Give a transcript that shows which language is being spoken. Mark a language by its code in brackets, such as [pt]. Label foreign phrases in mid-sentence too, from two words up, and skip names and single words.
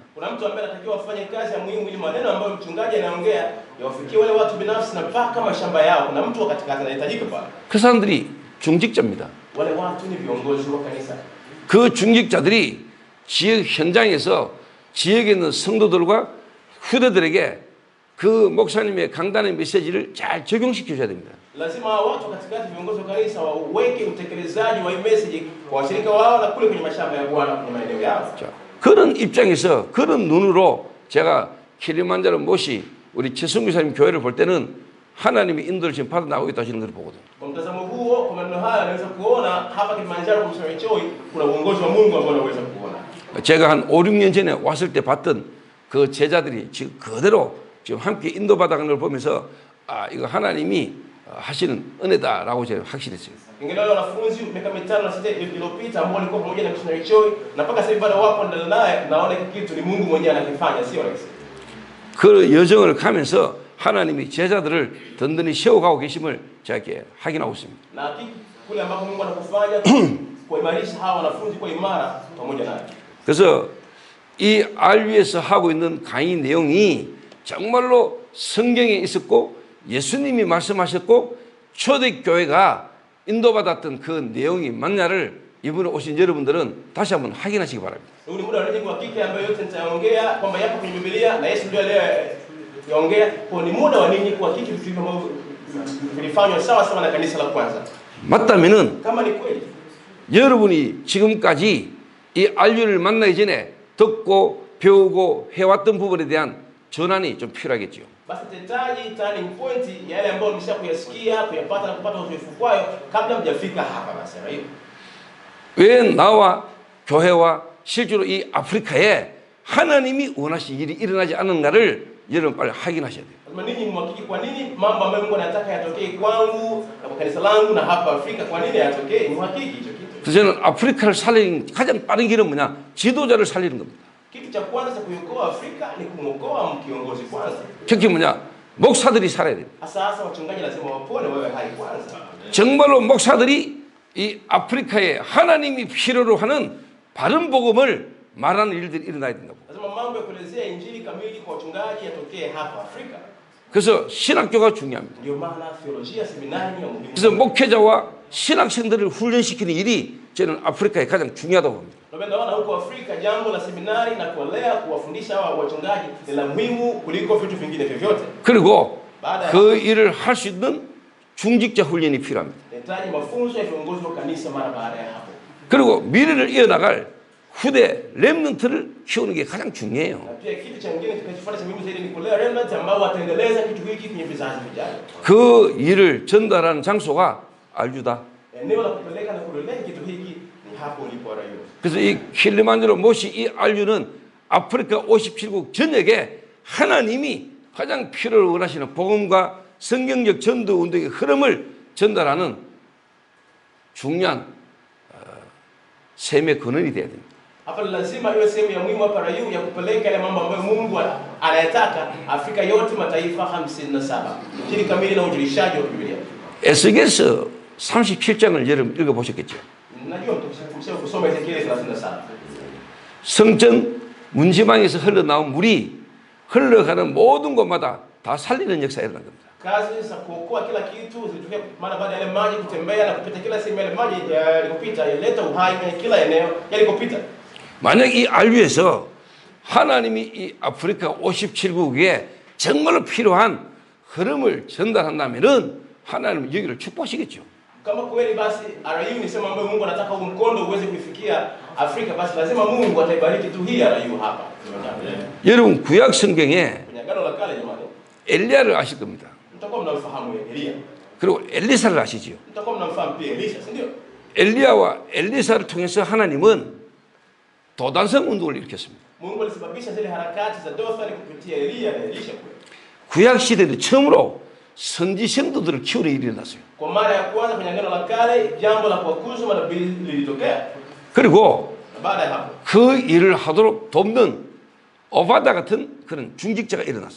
[sw] Kuna mtu ambaye anatakiwa afanye kazi ya muhimu ili maneno ambayo mchungaji anaongea yawafikie wale watu binafsi na mpaka mashamba yao. Kuna mtu wa katikati anahitajika pale. [ko] 그 사람들이 중직자입니다. [sw] Wale watu ni viongozi wa kanisa. [ko] 그 중직자들이 지역 현장에서 지역에 있는 성도들과 후대들에게 그 목사님의 강단의 메시지를 잘 적용시켜줘야 됩니다. [sw] Lazima watu katikati, viongozi wa kanisa waweke utekelezaji wa message kwa washirika wao na kule kwenye mashamba ya Bwana kwenye maeneo yao. [ko] 자, 그런 입장에서 그런 눈으로 제가 킬리만자로 모시 우리 최승규 사님 교회를 볼 때는 하나님의 인도를 지금 받아 나오고 있다 하시는 걸 보거든요. [sw] Kwa mtazamo huo, kwa maneno haya naweza kuona hapa Kilimanjaro kwa Msanii Choi kuna uongozi wa Mungu ambao naweza kuona. [ko] 제가 한 5, 6년 전에 왔을 때 봤던 그 제자들이 지금 그대로 지금 함께 인도받아가는 걸 보면서 아, 이거 하나님이 하시는 은혜다라고 제가 확실했어요. [sw] Ingawa wanafunzi miaka 5 na 6 iliyopita ambao walikuwa pamoja na Msanii Choi na mpaka sasa hivi bado wapo ndani naye, naona kitu ni Mungu mwenyewe anakifanya, sio rahisi. [ko] 그 여정을 가면서 하나님이 제자들을 든든히 세워가고 계심을 제가 이렇게 확인하고 있습니다. [sw] Na kule ambapo Mungu anakufanya kuimarisha hawa wanafunzi kwa imara pamoja naye. [ko] 그래서 이 RU에서 하고 있는 강의 내용이 정말로 성경에 있었고 예수님이 말씀하셨고 초대교회가 인도받았던 그 내용이 맞냐를 이번에 오신 여러분들은 다시 한번 확인하시기 바랍니다. [sw] Huu ni muda wa nini kuhakiki ambayo yote nitaongea kwamba yapo kwenye Biblia na Yesu ndio aliyeongea. Kwa ni muda wa nini kuhakiki vitu hivyo ambavyo vilifanywa sawa sawa na kanisa la kwanza. [ko] 맞다면은 [sw] Kama ni kweli, [ko] 여러분이 지금까지 이 알류를 만나기 전에 듣고 배우고 해왔던 부분에 대한 전환이 좀 필요하겠죠. [sw] basi tetaji [en] turning point [sw] ya yale ambayo mlishakuyasikia, kuyapata na kupata uzoefu kwayo kabla mjafika hapa basi hiyo. [ko] 왜 나와 교회와 실제로 이 아프리카에 하나님이 원하신 일이 일어나지 않는가를 여러분 빨리 확인하셔야 돼요. [sw] Lazima ninyi mwakiki kwa nini mambo ambayo Mungu anataka yatokee kwangu na kwa kanisa langu na hapa Afrika, kwa nini yatokee? Mwakiki hicho kitu. [ko] 그래서 저는 아프리카를 살리는 가장 빠른 길은 뭐냐? 지도자를 살리는 겁니다. [sw] Kitu cha kwanza cha kuiokoa Afrika ni kumwokoa kiongozi kwanza. [ko] 특히 뭐냐? 목사들이 살아야 돼요. [sw] Hasa wachungaji lazima wapone wawe hai kwanza. [ko] 정말로 목사들이 이 아프리카에 하나님이 필요로 하는 바른 복음을 말하는 일들이 일어나야 된다고. [sw] Lazima mambo ya kuelezea injili kamili kwa wachungaji yatokee hapa Afrika. [ko] 그래서 신학교가 중요합니다. [sw] Ndio maana theolojia seminari ni muhimu. [ko] 그래서 목회자와 신학생들을 훈련시키는 일이 저는 아프리카에 가장 중요하다고 봅니다. [sw] Ndio naona huko Afrika jambo la seminari na kuwalea, kuwafundisha hawa wachungaji ni la muhimu kuliko vitu vingine vyovyote. [ko] 그리고 그 일을 할 수 있는 중직자 훈련이 필요합니다. [sw] Nahitaji mafunzo ya viongozi wa kanisa mara baada ya hapo. [ko] 그리고 미래를 이어나갈 후대 렘넌트를 키우는 게 가장 중요해요. [sw] Na pia kitu cha kingine kinachofuata cha muhimu zaidi ni kulea remnant ambao wataendeleza kitu hiki kwenye vizazi vijavyo. [ko] 그 일을 전달하는 장소가 알주다. [sw] Eneo la kupeleka na kulelea kitu hiki ni hapo ulipo raio. [ko] 그래서 이 킬리만자로 모시 이 알류는 아프리카 57국 전역에 하나님이 가장 필요로 원하시는 복음과 성경적 전도 운동의 흐름을 전달하는 중요한 셈의 근원이 돼야 됩니다. [sw] Hapa lazima iwe sehemu ya muhimu hapa raio ya kupeleka ile mambo ambayo Mungu anayataka Afrika yote, mataifa 57 chini kamili na ujulishaji wa Biblia. [ko] 에스겔서 37장을 여러분 읽어보셨겠죠? [sw] Najua mtuseme kusoma Ezekiel 37. [ko] 성전 문지방에서 흘러나온 물이 흘러가는 모든 곳마다 다 살리는 역사가 일어난 겁니다. [sw] Kazi za kuokoa kila kitu zilitokea maana baada ya yale maji kutembea na kupita kila sehemu, yale maji yalikopita yalileta uhai kwenye kila eneo yalikopita. [ko] 만약 이 알류에서 하나님이 이 아프리카 57국에 정말로 필요한 흐름을 전달한다면은 하나님은 여기를 축복하시겠죠. [sw] Kama kweli basi RIU ni sema ambayo Mungu anataka huu mkondo uweze kufikia Afrika, basi lazima Mungu ataibariki tu hii RIU hapa. [ko] 여러분 구약 성경에 [sw] Kwenye agano la kale jamani, [ko] 엘리야를 아실 겁니다. [sw] mtakuwa mnamfahamu Elia. [ko] 그리고 엘리사를 아시지요. [sw] Mtakuwa mnamfahamu pia Elisha, si ndio? [ko] 엘리야와 엘리사를 통해서 하나님은 도단성 운동을 일으켰습니다. [sw] Mungu alisababisha zile harakati za Dothan kupitia Elia na Elisha kule. [ko] 구약 시대는 처음으로 선지 성도들을 키우는 일이 일어났어요. [sw] Kwa mara ya kwanza kwenye agano la kale jambo la kuwakuza manabii lilitokea. [ko] 그리고 [sw] Baada ya hapo [ko] 그 일을 하도록 돕는 오바다 같은 그런 중직자가 일어났어요.